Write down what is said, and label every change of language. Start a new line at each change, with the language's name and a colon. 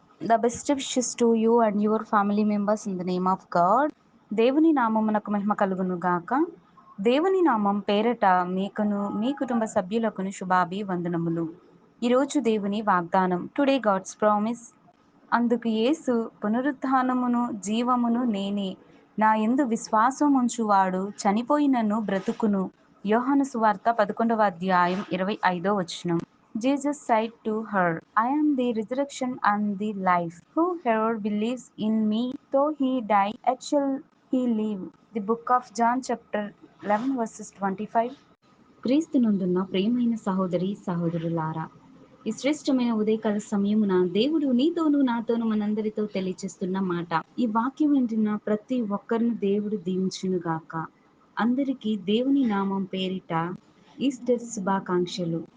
English: The best wishes to you and your family members in the name of God.
Telugu: దేవుని నామమునకు మహిమ కలుగును గాక. దేవుని నామం పేరట మీకును మీ కుటుంబ సభ్యులకును శుభాభివందనములు. ఈరోజు దేవుని వాగ్దానం.
English: Today God's promise.
Telugu: అందుకు యేసు పునరుత్థానమును జీవమును నేనే. నా యందు విశ్వాసం ఉంచువాడు చనిపోయినను బ్రతుకును. యోహాను సువార్త 11వ అధ్యాయం 25వ వచనం.
English: Jesus said to her, I am the resurrection and the life. Whoever believes in me, though he die, yet shall he live. The book of John chapter 11 verses 25.
Telugu: క్రీస్తునందున్న ప్రియమైన సహోదరి సహోదరులారా, ఈ శ్రేష్టమైన ఉదయకాల సమయమున దేవుడు నీతోనూ నాతోనూ మనందరితో తెలియచేస్తున్న మాట. ఈ వాక్యం వింటున్న ప్రతి ఒక్కరిని దేవుడు దీవించును గాక. అందరికీ దేవుని నామం పేరిట ఈస్టర్ శుభాకాంక్షలు.